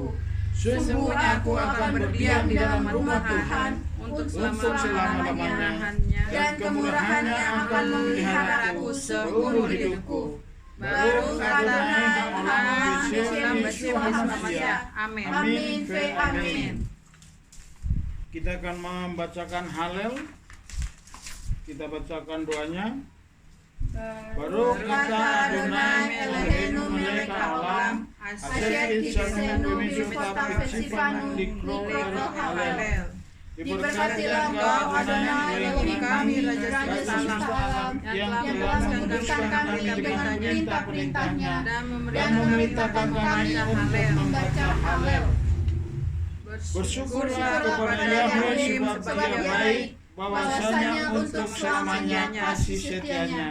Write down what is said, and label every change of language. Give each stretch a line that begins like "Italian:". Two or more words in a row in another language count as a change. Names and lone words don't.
Indonesian: Sungguh aku akan berdiam di dalam rumah Tuhan untuk selama-lamanya, dan kemurahannya akan memeliharaku seumur hidupku.
Hebrew: ברוך אדוני אלוה בשם ישוע המשיח.
Indonesian: Amin. Amin. Kita akan membacakan Halel. Kita bacakan doanya.
Hebrew: ברוך אתה אדוני אלוהינו מלך העולם אשר קידשנו במצוותיו וציוונו לקרוא הלל.
Indonesian: Diberkatilah Engkau Adonai Elohim kami, Raja semesta alam, yang telah menguduskan kami dengan perintah-perintahnya dan memerintahkan kami untuk membaca Halel. Bersyukurlah kepada Yahweh sebab Dia baik, bahwasanya untuk selamanya kasih setianya.